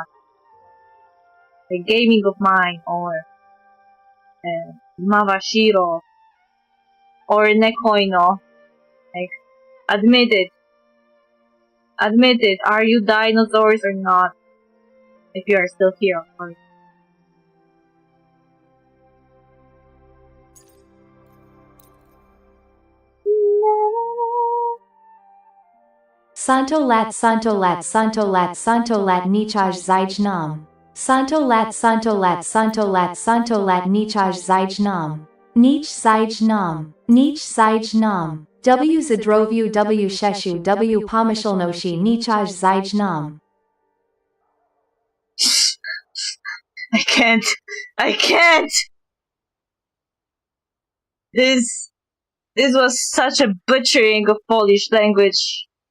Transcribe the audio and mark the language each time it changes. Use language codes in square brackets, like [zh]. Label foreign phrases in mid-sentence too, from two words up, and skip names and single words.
[en] The gaming of mine, or Mavashiro, or Nekoino. Like, admit it. Admit it. Are you dinosaurs or not? If you are still here, of course. [pl] Santo lat santo lat santo lat santo lat nichaj zij nam. Santo lat santo lat santo lat santo lat nichaj zij nam. Nich zij nam. Nich zij nam. W zadrovu w sheshu w pomyślności nichaj zij nam. [en] I can't. I can't. This was such a butchering of Polish language.